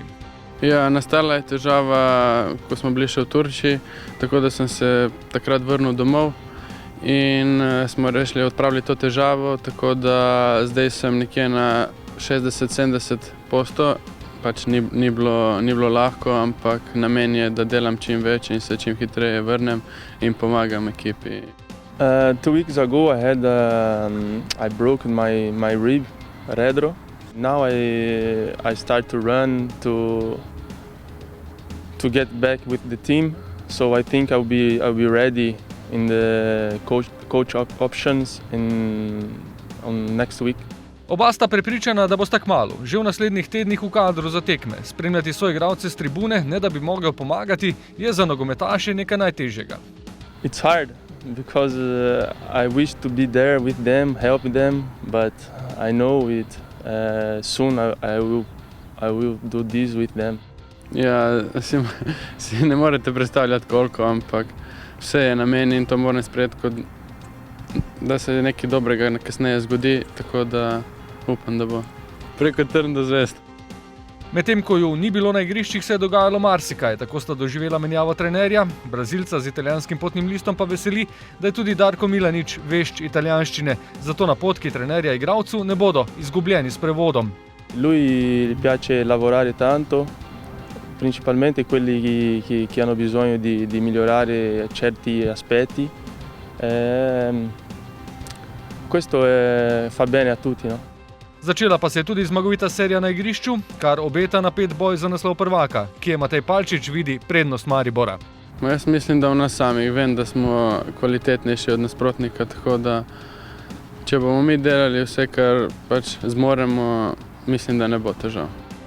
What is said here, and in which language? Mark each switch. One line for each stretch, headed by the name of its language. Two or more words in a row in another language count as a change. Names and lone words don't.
Slovenian: Ja, nastala je težava, ko smo bili še v Turčiji, tako da sem se takrat vrnil domov in smo rešili odpravili to težavo, tako da zdaj sem nekje na 60-70%. Pač ni bilo lahko, ampak namen je, da delam čim več in se čim hitreje vrnem in pomagam ekipi.
English: 2 weeks ago I broke my rib, retro. Now I start to run to get back with the team, so I think I'll be ready in the coach options on next week.
Slovenian: Oba sta prepričana, da bosta kmalu, že v naslednjih tednih v kadru za tekme. Spremljati soigralce s tribune, ne da bi mogel pomagati, je za nogometaše nekaj najtežjega.
English: It's hard because I wish to be there with them, help them, but I know soon I will do this with them.
Slovenian: Ja, si ne morete predstavljati koliko, ampak vse je na meni in to moram sprejeti, da se nekaj dobrega kasneje zgodi, tako da upam, da bo preko trn do zvezd. Medtem ko ju ni bilo na igriščih, se je dogajalo marsikaj. Tako sta doživela menjavo trenerja, Brazilca z italijanskim potnim listom pa veseli, da je tudi Darko Milanič vešč italijanščine. Zato napotki trenerja igralcu ne bodo izgubljeni s prevodom.
Italian: Lui piace lavorare tanto, principalmente quelli che hanno bisogno di migliorare certi aspetti. Questo fa bene a tutti, no?
Slovenian: Začela pa se je tudi zmagovita serija na igrišču, kar obeta napet boj za naslov prvaka, kje Matej Palčič vidi prednost Maribora. Jaz mislim, da v nas samih. Vem, da smo kvalitetnejši od nasprotnika, tako da če bomo mi delali vse, kar pač zmoremo, mislim, da ne bo težav.